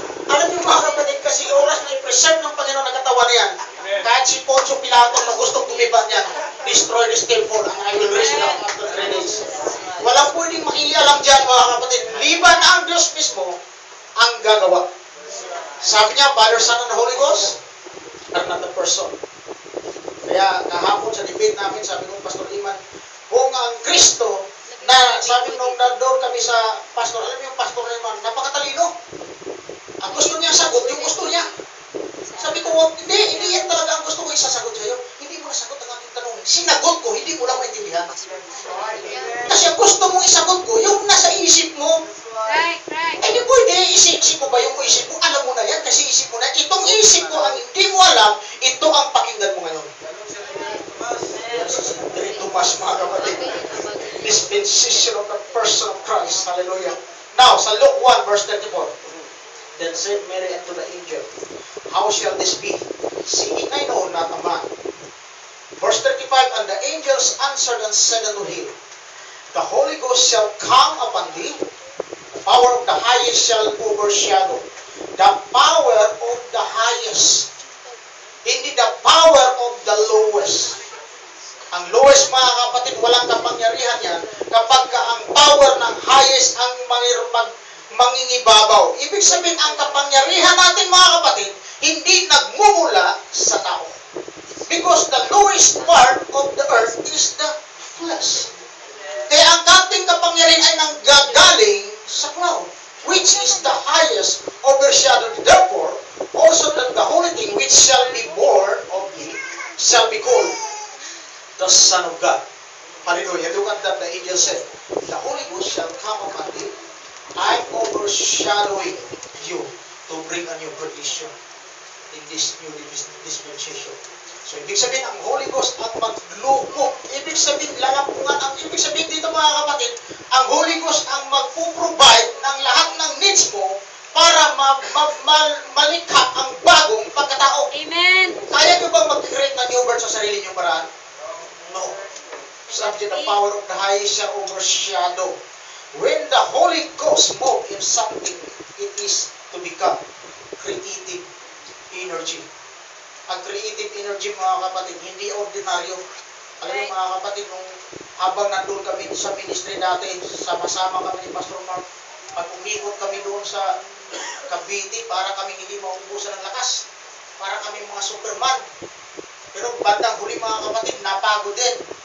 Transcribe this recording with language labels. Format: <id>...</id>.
<tl>Alam niyo mga kapatid, kasi oras na i-preserve ng Panginoon na katawan na yan. Kahit si Poncio Pilato na gustong tumiba niyan,</tl> <en>destroy this temple, and I will raise it up after 3 days.</en> <tl>Walang pwedeng makialam dyan mga kapatid. Liban ang Diyos mismo ang gagawa. Sabi niya,</tl> <en>Father, Son, and Holy Ghost are not a person.</en> <tl>Kaya kahapon sa debate namin, sabi ko, Pastor Iman, kung ang Kristo, na sabi nung nandoon kami sa pastor, alam niyo yung Pastor Iman, napakatalino. Ang gusto niya sagot, yung gusto niya. Sabi ko, hindi yan talaga ang gusto ko isasagot sa'yo. Hindi mo nasagot ang aking tanong. Sinagot ko, hindi mo lang maintindihan. Kasi ang gusto mong isagot ko, yung nasa isip mo.</tl> <en>Right.</en> <tl>Eh di pwede, isip mo ba yung isip mo? Alam mo na yan, kasi isip mo na. Itong isip mo, ang hindi mo alam, ito ang pakinggan mo ngayon. Very Tomas, mga kapatid.</tl> <en>Dispensation of the person of Christ. Hallelujah. Now, sa Luke 1, verse 34. Then said Mary unto the angel, how shall this be? Seeing I know not a man. Verse 35, and the angels answered and said unto him, the Holy Ghost shall come upon thee, the power of the highest shall overshadow. The power highest. Hindi the power of the lowest.</en> <tl>Ang lowest, mga kapatid, walang kapangyarihan yan kapag ang power ng highest ang mangingibabaw. Ibig sabihin, ang kapangyarihan natin, mga kapatid, hindi nagmumula sa tao.</tl> <en>Because the lowest part of the earth is the flesh.</en> <tl>Kaya ang ating kapangyarihan ay nanggagaling sa cloud,</tl> <en>which is the highest overshadowed. Therefore, also that the holy thing which shall be born of thee shall be called the Son of God. Hallelujah. Look at that, the angel said, the Holy Ghost shall come upon thee. I'm overshadowing you to bring a new creation in this new dispensation.</en> <tl>So, ibig sabihin, ang Holy Ghost ang maglukop. Ibig sabihin, lalampungan. Ang ibig sabihin dito, mga kapatid, ang Holy Ghost ang magpo-provide ng lahat ng needs mo para malikha ang bagong pagkatao. Amen. Kaya nyo bang mag-create ng new birth sa sarili nyo paraan? No.</tl> <en>Subject the power of the highest shall overshadow. When the Holy Ghost moves in something, it is to become creative energy.</en> <tl>Ang creative energy, mga kapatid, hindi ordinaryo. Alam mo, mga kapatid, nung habang nandun kami sa ministry dati, sama-sama kami ni Pastor Mark, pag umikot kami doon sa Cavite, para kami hindi maubusan ng lakas. Para kami mga Superman. Pero bandang huli, mga kapatid, napagod din.</tl>